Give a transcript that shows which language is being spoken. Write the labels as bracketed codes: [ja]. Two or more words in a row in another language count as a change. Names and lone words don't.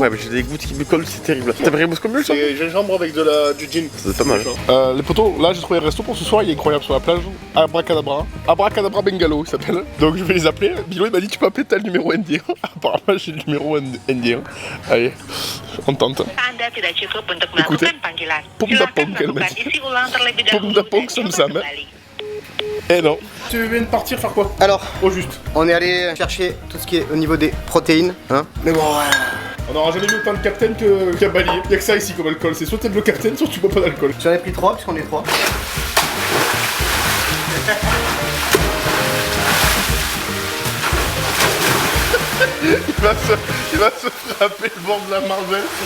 [fr] Ouais, mais j'ai des gouttes qui me collent, c'est terrible. T'as pris Moscomule ça? C'est gingembre avec du gin. C'est pas mal. Les potos, là j'ai trouvé un resto pour ce soir, il est incroyable sur la plage. Abracadabra. Abracadabra Bengalo il s'appelle. Donc je vais les appeler. Bilo il m'a dit tu peux appeler tel numéro indien. Apparemment j'ai le numéro indien. Allez, on tente. [id] Anda tidak cukup untuk [fr] Écoutez. [id] melakukan panggilan. Pom-da-pom, Silakan [fr] qu'elle m'a [id] melakukan [fr] dit. [id] isi ulang terlebih Pom-da-pom, dahulu sam dan sam. coba kembali. [fr] Eh non. Tu viens de partir faire quoi? Alors, Au juste. on est allé chercher tout ce qui est au niveau des protéines, hein. Mais bon, On n'aura jamais vu autant de captain qu'à Bali. Y'a que ça ici comme alcool. C'est soit t'aimes le captain, soit tu bois pas d'alcool. j'en ai pris 3 puisqu'on est 3. Il va se frapper le bord de la Marvel.